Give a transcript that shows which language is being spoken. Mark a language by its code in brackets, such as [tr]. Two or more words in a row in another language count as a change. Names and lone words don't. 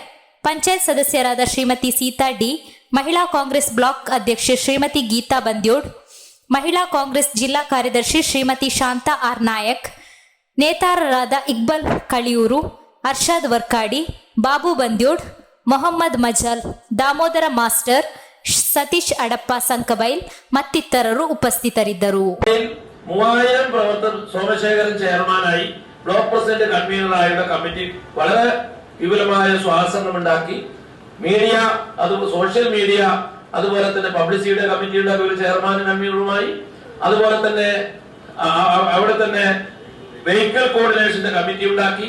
[kn] ಪಂಚಾಯತ್ ಸದಸ್ಯರಾದ ಶ್ರೀಮತಿ ಸೀತಾ ಡಿ, ಮಹಿಳಾ ಕಾಂಗ್ರೆಸ್ ಬ್ಲಾಕ್ ಅಧ್ಯಕ್ಷೆ ಶ್ರೀಮತಿ ಗೀತಾ ಬಂದ್ಯೋಡ್, ಮಹಿಳಾ ಕಾಂಗ್ರೆಸ್ ಜಿಲ್ಲಾ ಕಾರ್ಯದರ್ಶಿ ಶ್ರೀಮತಿ ಶಾಂತಾ ಆರ್ ನಾಯಕ್, ನೇತಾರರಾದ ಇಕ್ಬಲ್ ಕಳಿಯೂರು, ಅರ್ಷಾದ್ ವರ್ಕಾಡಿ, ಬಾಬು ಬಂದ್ಯೋಡ್, ಮೊಹಮ್ಮದ್ ಮಜಲ್, ದಾಮೋದರ ಮಾಸ್ಟರ್, ಸತೀಶ್ ಅಡಪ್ಪ ಸಂಕಬೈಲ್ ಮತ್ತಿತರರು ಉಪಸ್ಥಿತರಿದ್ದರು. [ml] 3000 പ്രവർത്തകർ സോമശേഖരൻ ചെയർമാനായി [en] block president [ml] കൺവീനറായുള്ള കമ്മിറ്റി വളരെ വിപുലമായ സ്വാതന്ത്ര്യമുണ്ടാക്കി. മീഡിയ, അത് [en] social media, [ml] അതുപോലെ തന്നെ പബ്ലിസിറ്റിയുടെ കമ്മിറ്റിയുടെ ഒരു ചെയർമാനും കൺവീനറുമായി, അതുപോലെ തന്നെ അവിടെ തന്നെ വെഹിക്കിൾ കോർഡിനേഷന്റെ കമ്മിറ്റി ഉണ്ടാക്കി.